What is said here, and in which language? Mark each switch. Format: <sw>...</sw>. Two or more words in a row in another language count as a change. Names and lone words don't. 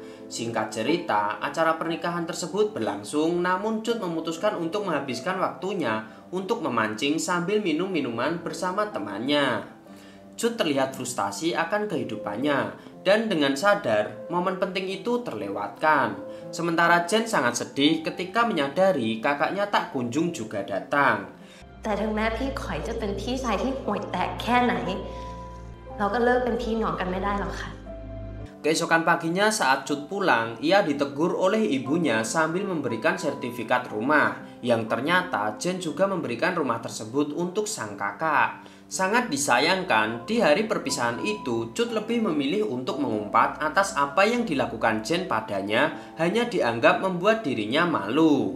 <id>Singkat cerita, acara pernikahan tersebut berlangsung, namun Cut memutuskan untuk menghabiskan waktunya untuk memancing sambil minum minuman bersama temannya. Cut terlihat frustasi akan kehidupannya, dan dengan sadar, momen penting itu terlewatkan. Sementara Jen sangat sedih ketika menyadari kakaknya tak kunjung juga datang.</id> <th>แต่ถึงแม้พี่ขอยจะเป็นพี่ชายที่ห่วยแตกแค่ไหน เราก็เลิกเป็นพี่น้องกันไม่ได้หรอกค่ะ</th> <id>Keesokan paginya saat Cut pulang, ia ditegur oleh ibunya sambil memberikan sertifikat rumah, yang ternyata Jen juga memberikan rumah tersebut untuk sang kakak. Sangat disayangkan, di hari perpisahan itu, Cut lebih memilih untuk mengumpat atas apa yang dilakukan Jen padanya hanya dianggap membuat dirinya malu.</id>